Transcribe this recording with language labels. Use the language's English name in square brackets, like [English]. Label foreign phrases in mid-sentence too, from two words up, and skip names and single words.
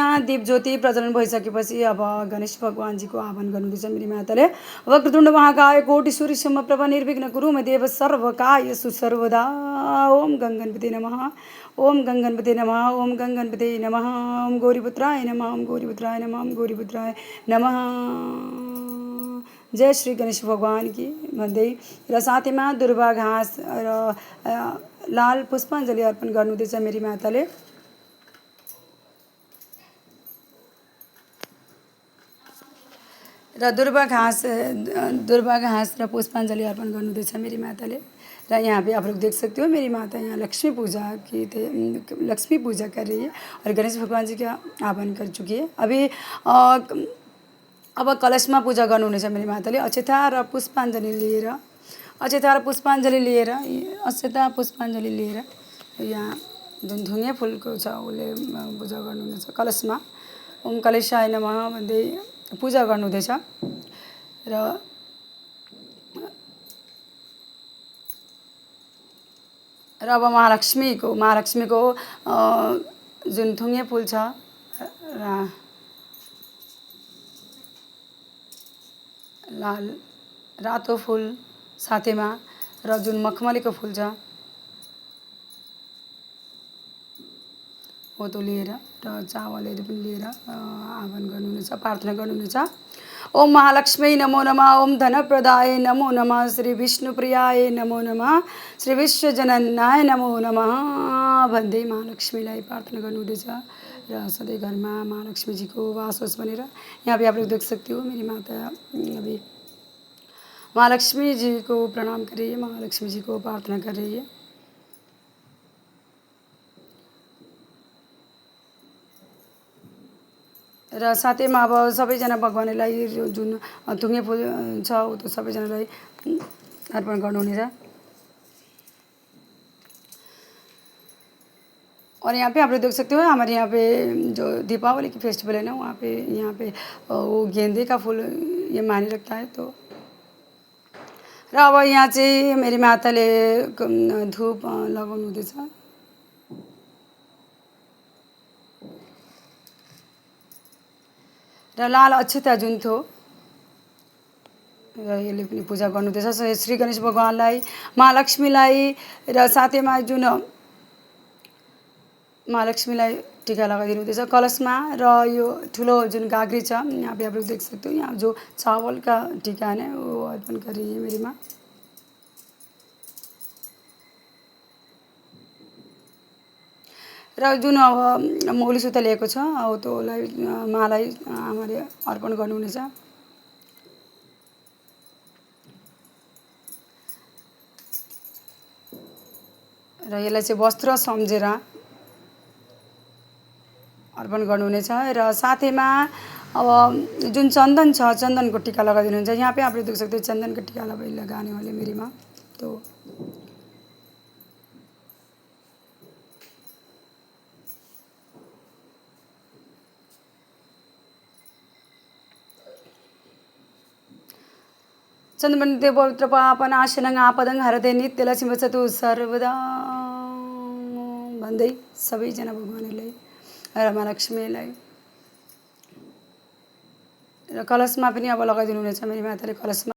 [Nepali] दीप ज्योति प्रज्वलन भइसकेपछि अब गणेश भगवानजीको आह्वान गर्नुहुँदैछ मेरी माताले। [Sanskrit] वक्रतुण्ड महाकाय कोटि सूर्य समप्रभ निर्विघ्न कुरु मे देव सर्वकार्येषु सर्वदा। ओम गंगणपते नमः, ओम गंगणपते नमः, ओम गंगणपते नमः, ओम गौरीपुत्राय नमः, ओम गौरीपुत्राय नमः, ओम गौरीपुत्राय नमः। [Hindi] जय श्री गणेश भगवान की [Nepali] भन्दै र साथैमा दुर्वा घाँस र लाल पुष्पाञ्जली अर्पण गर्नुहुँदैछ मेरी माताले। र दुर्वा घाँस र पुष्पाञ्जलि अर्पण गर्नुहुँदैछ मेरी माताले। [Hindi] र यहाँ पे आप लोग देख सकते हो मेरी माता यहाँ लक्ष्मी पूजा कर रही है और गणेश भगवान जी का आह्वान कर चुकी है। [Nepali] अभी अब कलशमा पूजा गर्नुहुनेछ मेरी माताले। अक्षता र पुष्पाञ्जलि लिएर यहाँ जुन ढुङ्गे फुलको छ उसले पूजा गर्नुहुनेछ कलशमा। [Sanskrit] ओम कलेशाय नमः [Nepali] भन्दै पूजा गर्नुहुँदैछ। र अब महालक्ष्मीको जुन ढुङ्गे फुल छ लाल रातो फुल साथैमा र जुन मखमलीको फुल छ हो त्यो लिएर र चावलहरू पनि लिएर आह्वान गर्नुहुनेछ, प्रार्थना गर्नुहुनेछ। [Sanskrit] ओम महालक्ष्मी नमो नमः, ओम धनप्रदाय नमो नमः, श्री विष्णुप्रियाय नमो नमः, श्री विश्वजननाय नमो नमः [Nepali] भन्दै महालक्ष्मीलाई प्रार्थना गर्नुहुँदैछ। र सधैँ घरमा महालक्ष्मीजीको वास होस् भनेर [Hindi] यहाँ पे आप लोग देख सकते हो मेरी माता अभी महालक्ष्मी जी को प्रणाम कर रही है, महालक्ष्मी जी को प्रार्थना कर रही है। [Nepali] र साथैमा अब सबैजना भगवानलाई जुन ढुङ्गे फुल छ त्यो सबैजनालाई अर्पण गर्नुहुनेछ। [Hindi] और यहाँ पे आप लोग देख सकते हो हमारे यहाँ पे जो दीपावली की फेस्टिवल है ना वहाँ पे यहाँ पे वो गेंदे का फूल ये मायने रखता है। [Nepali] तो र अब यहाँ चाहिँ मेरी माताले धूप लगाउनु हुँदैछ। र लाल अक्षता जुन थियो र यसले पनि पूजा गर्नुहुँदैछ श्री गणेश भगवानलाई, महालक्ष्मीलाई र साथैमा जुन महालक्ष्मीलाई टीका लगाइदिनु हुँदैछ कलशमा। र यो ठुलो जुन गाग्री छ [Hindi] यहाँ पे आप लोग देख सकते हो यहाँ जो चावल का टीका है वो अर्पण कर रही है मेरी माँ। [Nepali] र जुन अब मौली सुता लिएको छ अब त्योलाई मालाई आमाले अर्पण गर्नुहुनेछ। र यसलाई चाहिँ वस्त्र सम्झेर अर्पण गर्नुहुनेछ। र साथैमा अब जुन चन्दन छ चन्दनको टीका लगाइदिनुहुन्छ। [Hindi] यहाँ पे आप लोग देख सकते हो चंदन का टीका लगाने वाले मेरी माँ। [Nepali] तो [Sanskrit] चन्द्रमणि पवित्र पापनाशनं आपदं हरते नित्य लक्ष्मी वसतु सर्वदा [Nepali] भन्दै सबैजना भगवानलाई र महालक्ष्मीलाई र कलशमा पनि अब लगाइदिनु हुनेछ मेरी माताले कलशमा।